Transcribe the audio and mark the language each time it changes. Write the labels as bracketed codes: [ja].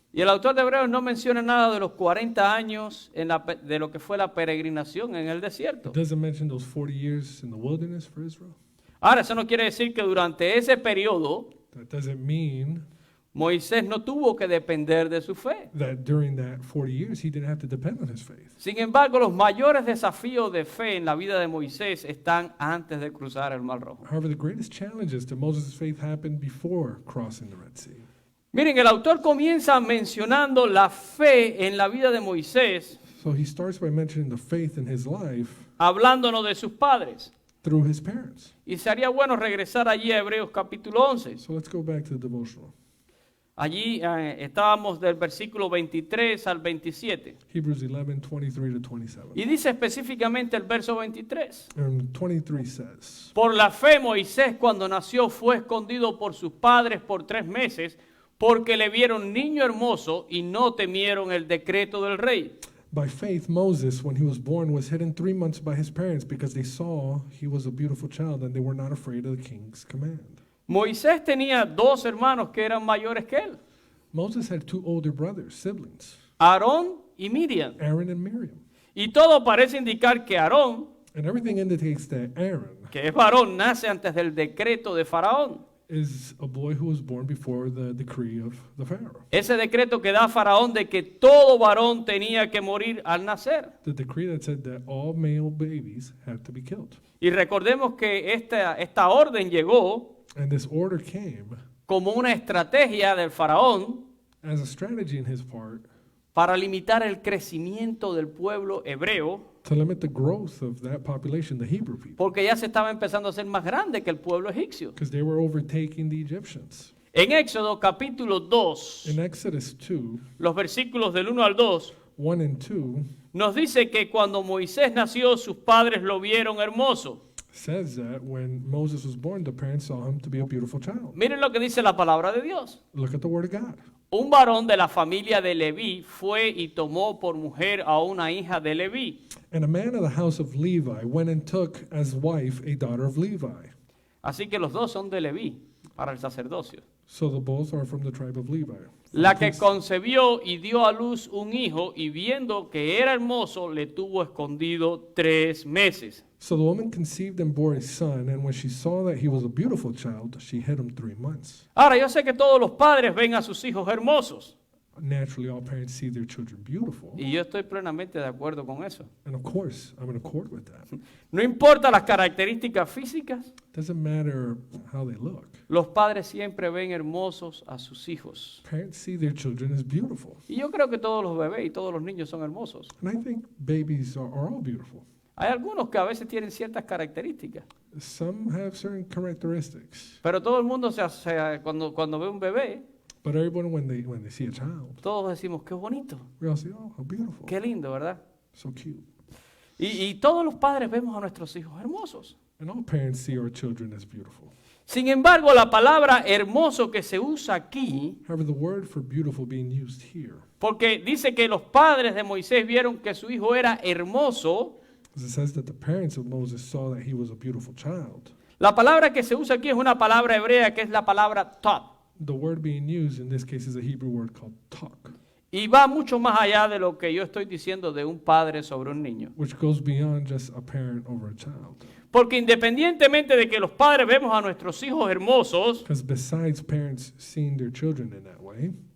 [es] Y el autor de Hebreos no menciona nada de los 40 años de lo que fue la peregrinación en el desierto. [en] It doesn't mention those 40 years in the wilderness for Israel. [es] Ahora, eso no quiere decir que durante ese periodo [en] That doesn't mean [es] Moisés no tuvo que depender de su fe. [en] that during that 40 years he didn't have to depend on his faith. [es] Sin embargo, los mayores desafíos de fe en la vida de Moisés están antes de cruzar el Mar Rojo. [en] However, the greatest challenges to Moses' faith happened before crossing the Red Sea. [es] Miren, el autor comienza mencionando la fe en la vida de Moisés, [en] So he starts by mentioning the faith in his life [es] hablándonos de sus padres. [en] through his parents. [es] Y sería bueno regresar allí a Hebreos capítulo 11. [en] So let's go back to the devotional. [es] Allí estábamos del versículo 23 al 27. [en] Hebrews 11, 23 to 27. [es] Y dice específicamente el verso 23. [en] And 23 says, [es] Por la fe Moisés cuando nació fue escondido por sus padres por 3 meses porque le vieron niño hermoso y no temieron el decreto del rey. [en] by faith Moses, when he was born, was hidden 3 months by his parents because they saw he was a beautiful child and they were not afraid of the king's command. [es] Moisés tenía 2 hermanos que eran mayores que él, [en] Moses had 2 older brothers, siblings, [es] Aarón y Miriam. [en] Aaron and Miriam. [es] Y todo parece indicar que Aarón, [en] And everything indicates that Aaron [es] que es varón, nace antes del decreto de Faraón. [en] is a boy who was born before the decree of the Pharaoh. [es] Ese decreto que da Faraón de que todo varón tenía que morir al nacer. [en] The decree that said that all male babies had to be killed. [es] Y recordemos que esta orden llegó [en] And this order came [es] como una estrategia del Faraón [en] as a strategy in his part [es] para limitar el crecimiento del pueblo hebreo, [en] to limit the growth of that population, the Hebrew people, [es] porque ya se estaba empezando a ser más grande que el pueblo egipcio. [en] because they were overtaking the Egyptians. [es] En Éxodo capítulo 2, [en] In Exodus 2, [es] los versículos del 1 al 2, [en] 1 and 2 [es] nos dice que cuando Moisés nació, sus padres lo vieron hermoso. [en] says that when Moses was born, the parents saw him to be a beautiful child. [es] Miren lo que dice la palabra de Dios. [en] Look at the word of God. [es] Un varón de la familia de Leví fue y tomó por mujer a una hija de Leví. [en] And a man of the house of Levi went and took as wife a daughter of Levi. [es] Así que los dos son de Leví para el sacerdocio. [en] So the both are from the tribe of Levi. [es] La que concebió y dio a luz un hijo y viendo que era hermoso le tuvo escondido 3 meses. [en] So the woman conceived and bore a son, and when she saw that he was a beautiful child, she hid him 3 months. [es] Ahora yo sé que todos los padres ven a sus hijos hermosos [en] Naturally, all parents see their children beautiful. [es] y yo estoy plenamente de acuerdo con eso. [en] And of course, I'm in accord with that. [es] No importa las características físicas, [en] Doesn't matter how they look. [es] los padres siempre ven hermosos a sus hijos. [en] Parents see their children as beautiful. [es] Y yo creo que todos los bebés y todos los niños son hermosos. [en] And I think babies are all beautiful. [es] Hay algunos que a veces tienen ciertas características, [en] Some have certain characteristics. [es] pero todo el mundo cuando ve un bebé, [en] But everyone, when they see a child, [es] todos decimos, qué bonito, [en] we all say, oh, how beautiful. [es] qué lindo, ¿verdad? [en] So cute. [es] Y todos los padres vemos a nuestros hijos hermosos. [en] And all parents see our children as beautiful. [es] Sin embargo, la palabra hermoso que se usa aquí, [en] However, the word for beautiful being used here, [es] porque dice que los padres de Moisés vieron que su hijo era hermoso, [en] as it says that the parents of Moses saw that he was a beautiful child. [es] la palabra que se usa aquí es una palabra hebrea que es la palabra top. [en] The word being used in this case is a Hebrew word called tak, [es] Y va mucho más allá de lo que yo estoy diciendo de un padre sobre un niño. [en] which goes beyond just a parent over a child. [es] Porque independientemente de que los padres vemos a nuestros hijos hermosos, [en] Because besides parents seeing their children in that way,